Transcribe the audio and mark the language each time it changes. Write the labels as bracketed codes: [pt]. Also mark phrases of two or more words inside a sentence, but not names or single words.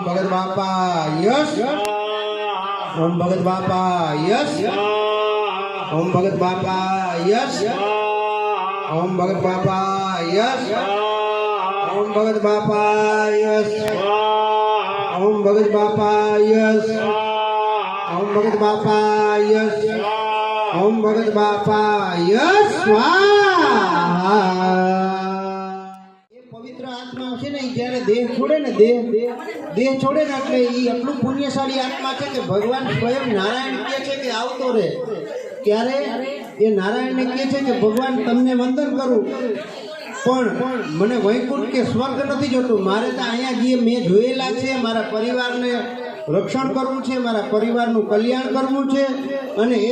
[sa] भगत बापाय ओम भगत बापाय ओम भगत बापाय ओम भगत बापाय ओम भगत बापाय ओम भगत बापाय ओम भगत बापाय ओम भगत बापाय स्वाहा। [gu] એ પવિત્ર આત્મા છે ને જ્યારે દેહ છોડે ને દેહ છોડે ને એટલે એ એટલું પુણ્યશાળી આત્મા છે કે ભગવાન સ્વયં નારાયણ કહે છે કે આવતો રહે ત્યારે એ નારાયણને કહે છે કે ભગવાન તમને વંદન કરું પણ મને વૈકુંઠ કે સ્વર્ગ નથી જોતું, મારે તો અહીંયા જે મેં જોયેલા છે મારા પરિવારને રક્ષણ કરવું છે, મારા પરિવારનું કલ્યાણ કરવું છે અને એ